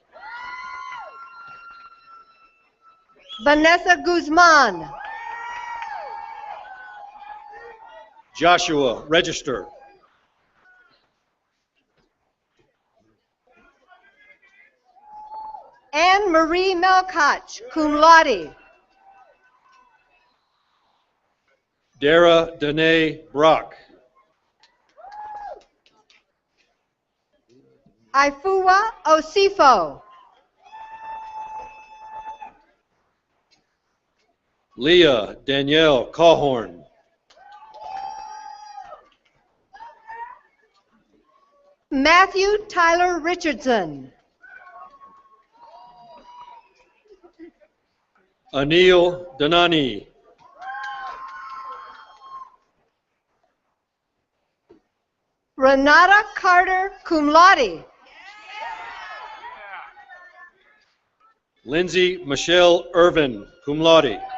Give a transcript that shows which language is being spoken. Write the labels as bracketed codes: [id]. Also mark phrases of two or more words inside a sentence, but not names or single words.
[en] Vanessa Guzman. Joshua Register. Anne Marie Melkoch, [la] cum laude. [en] Dara Danae Brock. Ifua Osifo. Leah Danielle Cawhorn. Matthew Tyler Richardson. Anil Danani. Renata Carter, [la] cum laude. [en] Lindsay Michelle Irvin, [la] cum laude.